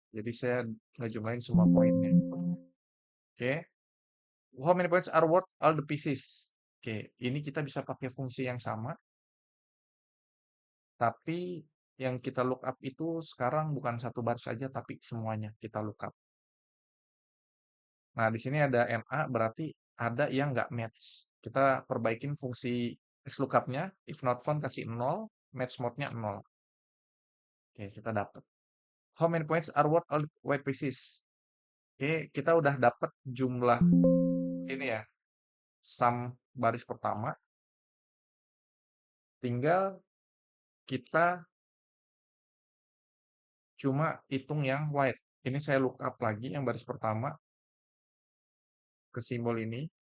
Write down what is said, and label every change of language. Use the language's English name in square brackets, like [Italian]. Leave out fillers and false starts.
[Indonesian] Jadi saya ngejumlahin semua poinnya. Oke. [English] How many points are worth all the pieces? [Indonesian] Oke, ini kita bisa pakai fungsi yang sama. Tapi yang kita [English] look up [Indonesian] itu sekarang bukan satu baris saja, tapi semuanya kita look up. Nah, di sini ada MA, berarti ada yang nggak match. Kita perbaikin fungsi XLOOKUP-nya, [English] if not found [Indonesian] kasih 0, match mode-nya 0. Oke, kita dapat. [English] How many points are worth all white pieces? [Indonesian] Oke, kita udah dapat jumlah ini ya, sum baris pertama. Tinggal kita cuma hitung yang white. Ini saya [English] look up [Indonesian] lagi yang baris pertama ke simbol ini.